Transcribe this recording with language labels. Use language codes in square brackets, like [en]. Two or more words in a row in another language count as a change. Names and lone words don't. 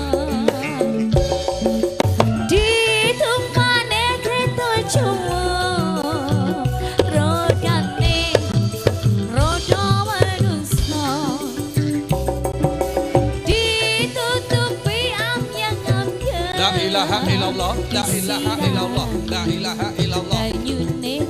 [jv] ditumpane kereta Jawa rodane roda menungso ditutupi ambyang-ambyang [ar] La ilaha illallah, la ilaha illallah, la ilaha illallah. [jv] banyune